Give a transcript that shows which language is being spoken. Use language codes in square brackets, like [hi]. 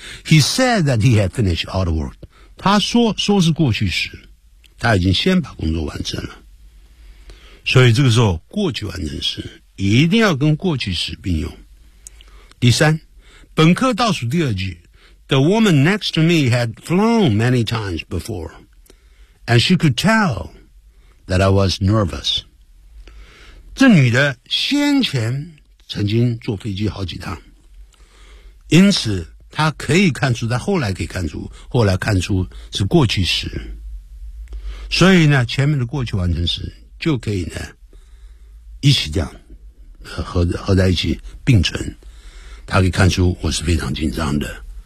[en] He said that he had finished all the work. [zh] 他说是过去时，他已经先把工作完成了。所以这个时候，过去完成时一定要跟过去时并用。第三，本课倒数第二句， [en] The woman next to me had flown many times before, and she could tell that I was nervous. [zh] 这女的先前曾经坐飞机好几趟，因此她可以看出，她后来可以看出，后来看出是过去时。所以呢，前面的过去完成时就可以呢一起这样合在一起并存，他可以看出我是非常紧张的。